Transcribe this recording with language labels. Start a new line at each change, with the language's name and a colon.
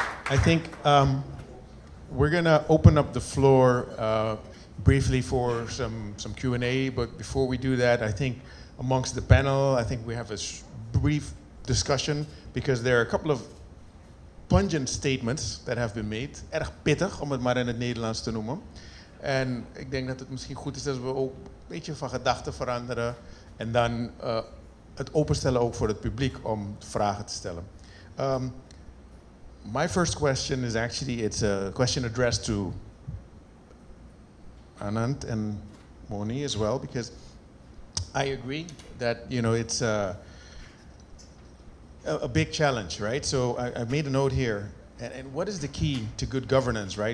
English: I think we're gonna open up the floor briefly for some Q&A, but before we do that, I think amongst the panel, I think we have a brief discussion because there are a couple of pungent statements that have been made.
Dutch: Erg pittig, om het maar in het Nederlands te noemen. En ik denk dat het misschien goed is dat we ook een beetje van gedachten veranderen en dan het openstellen ook voor het publiek om vragen te stellen.
English: My first question is actually, it's a question addressed to Annand and Wonnie as well, because I agree that, you know, it's a big challenge, right? So I made a note here. And what is the key to good governance, right?